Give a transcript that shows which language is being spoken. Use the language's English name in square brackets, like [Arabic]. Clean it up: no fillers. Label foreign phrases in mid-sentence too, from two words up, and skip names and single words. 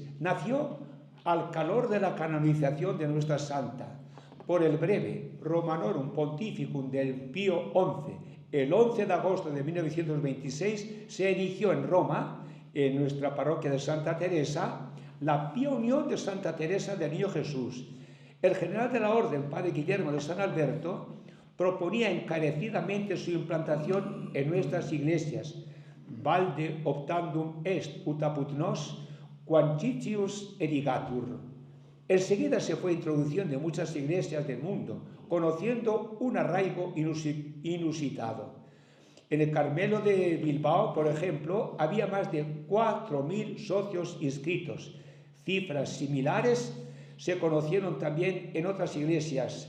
[Spanish] Nació al calor de la canonización de nuestra santa, por el breve Romanorum Pontificum del Pío XI, el 11 de agosto de 1926, se erigió en Roma, en nuestra parroquia de Santa Teresa, la Pía Unión de Santa Teresa del Niño Jesús. El general de la orden, padre Guillermo de San Alberto, proponía encarecidamente su implantación en nuestras iglesias. [Latin] Valde optandum est ut apud nos, quancitius erigatur. [Spanish] Enseguida se fue introduciendo en muchas iglesias del mundo, conociendo un arraigo inusitado. En el Carmelo de Bilbao, por ejemplo, había más de 4.000 socios inscritos. Cifras similares se conocieron también en otras iglesias.